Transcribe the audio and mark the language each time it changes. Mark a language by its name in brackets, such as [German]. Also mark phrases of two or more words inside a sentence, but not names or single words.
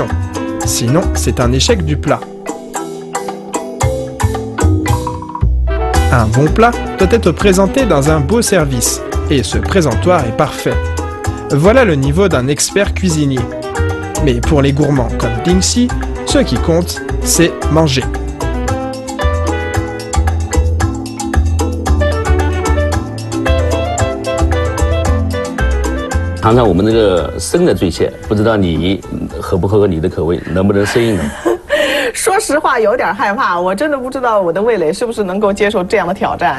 [French] Sinon, c'est un échec du plat. Un bon plat doit être présenté dans un beau service, et ce présentoir est parfait. Voilà le niveau d'un expert cuisinier. Mais pour les gourmands comme Dingxi, ce qui compte, c'est manger. [Chinese] 尝尝我们这个生的醉蟹，不知道你合不合你的口味，能不能适应呢？说实话，有点害怕，我真的不知道我的味蕾是不是能够接受这样的挑战。